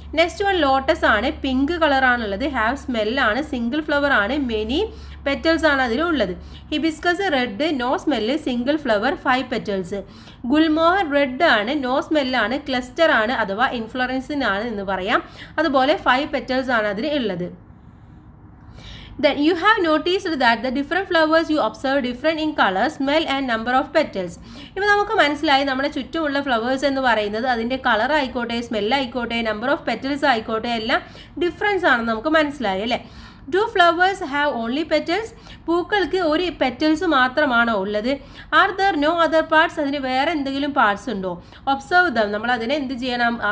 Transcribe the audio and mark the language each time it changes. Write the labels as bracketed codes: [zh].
[ml] Next one lotus ആണ്, pink കളറാണുള്ളത്, have സ്മെല്ലാണ്, single flower ആണ്, മെനി പെറ്റൽസ് ആണ് അതിലുള്ളത്. [en] Hibiscus red, no smell, single flower, 5 petals. [ml] ഗുൽമോഹർ red ആണ്, നോ സ്മെല്ലാണ്, ക്ലസ്റ്റർ ആണ് അഥവാ ഇൻഫ്ലോറൻസിനാണ് എന്ന് പറയാം, അതുപോലെ 5 പെറ്റൽസ് ആണ് അതിൽ ഉള്ളത്. [en] Then you have noticed that the different flowers you observe different in color, smell and number of petals. [ml] ഇപ്പോൾ നമുക്ക് മനസ്സിലായി നമ്മുടെ ചുറ്റുമുള്ള ഫ്ലവേഴ്സ് എന്ന് പറയുന്നത് അതിൻ്റെ കളർ ആയിക്കോട്ടെ, സ്മെല്ലായിക്കോട്ടെ, നമ്പർ ഓഫ് പെറ്റൽസ് ആയിക്കോട്ടെ, എല്ലാം ഡിഫറൻസ് ആണെന്ന് നമുക്ക് മനസ്സിലായി അല്ലേ. [en] Do flowers have only petals? [ml] പൂക്കൾക്ക് ഒരു പെറ്റൽസ് മാത്രമാണോ ഉള്ളത്? [en] Are there no other parts? [ml] അതിന് വേറെ എന്തെങ്കിലും പാർട്സ് ഉണ്ടോ? [en] Observe them. [ml] നമ്മൾ അതിനെ എന്ത് ചെയ്യണം?